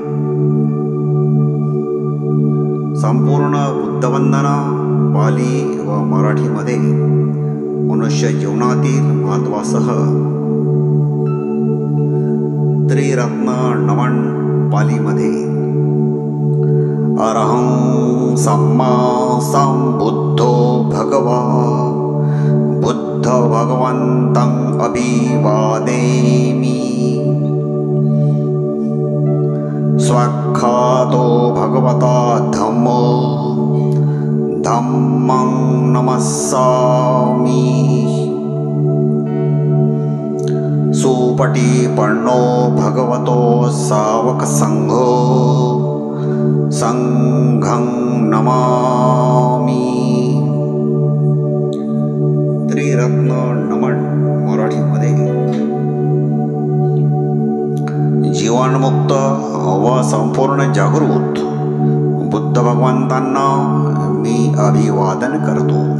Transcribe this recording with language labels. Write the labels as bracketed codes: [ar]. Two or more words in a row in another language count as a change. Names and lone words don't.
[mr] संपूर्ण बुद्धवंदना पाली व मराठीमध्ये मनुष्य जीवनातील महत्त्वासह त्रिरत्न नमन पालीमध्ये [pi] अरहं सम्मा संबुद्धो भगवा बुद्ध भगवन्तं अभिवादेमि स्वाख्यातो भगवता धम्मं नमस्सामि सुपटिपन्नो भगवतो सावकसंघो संघं नमामि. [mr] त्रिरत्न नमन मराठीमध्ये जीवनमुक्त व संपूर्ण जागृत बुद्ध भगवंतांना मी अभिवादन करतो.